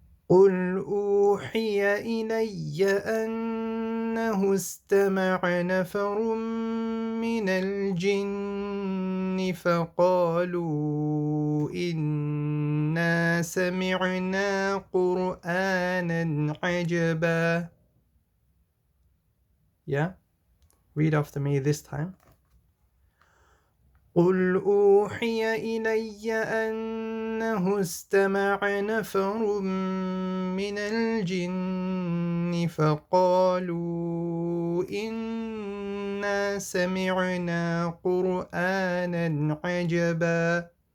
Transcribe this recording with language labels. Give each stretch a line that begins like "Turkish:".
Arabic: قل أوحي إلي أنه استمع نفر من الجن فقالوا إنا سمعنا قرآنا عجبا.
English: Yeah, read after me this time.
Arabic: قل أوحي إلي أنه استمع نفر من الجن فقالوا إنا سمعنا قرآنا عجبا.